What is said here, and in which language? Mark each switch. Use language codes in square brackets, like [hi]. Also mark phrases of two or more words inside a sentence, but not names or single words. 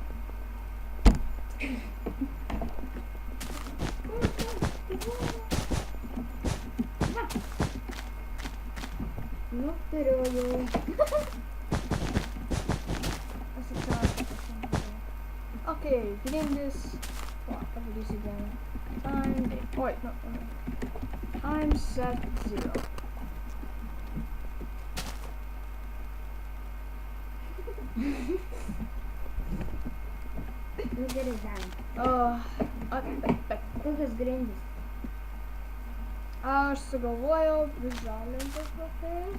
[lt] Nu, turiu jau. Okay, grindis. O, padarysiu dieną. Oi, no. [en] Time set 0. [lt] Nu, gerai, darom. Kokios grindys? Aš sugalvojau žalinti kokią.